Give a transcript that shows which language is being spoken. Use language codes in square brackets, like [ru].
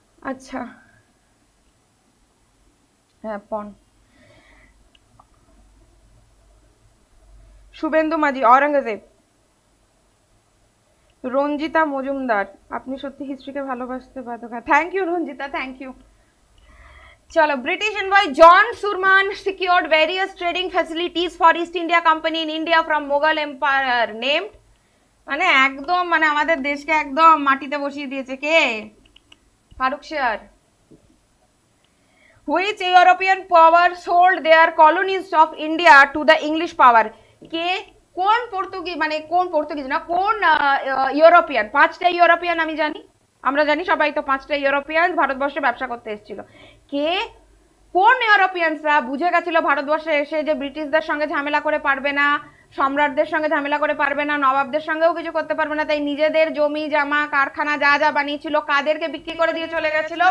[bn] আচ্ছা হ্যাঁ পণ। শুভেন্দু মাঝি, অরঙ্গজেব। রঞ্জিতা মজুমদার, আপনি সত্যি হিস্ট্রিকে ভালোবাসতে বাধ্য। Thank you Ranjita, thank you. চলো, [en] British envoy John Surman secured various trading facilities for East India Company in India from Mughal Empire named, [bn] মানে একদম মানে আমাদের দেশকে একদম মাটিতে বসিয়ে দিয়েছে কে? ফারুকশিয়ার। [en] Which European power sold their colonies of India to the English power? [bn] কে? কোন পর্তুগিজ, মানে কোন পর্তুগিজ না, কোন ইউরোপিয়ান? 5টা ইউরোপিয়ান আমি জানি, আমরা জানি সবাই তো, 5টা ইউরোপিয়ান ভারতবর্ষে ব্যবসা করতে এসেছিল। কে? কোন ইউরোপিয়ানসরা বুঝে গেছিল ভারতবর্ষে এসে যে ব্রিটিশদের সঙ্গে ঝামেলা করে পারবে না, সম্রাটদের সঙ্গে ঝামেলা করে পারবে না, নবাবদের সঙ্গেও কিছু করতে পারবে না, তাই নিজেদের জমি জামা কারখানা যা যা বানিয়েছিল কাদেরকে বিক্রি করে দিয়ে চলে গেছিল?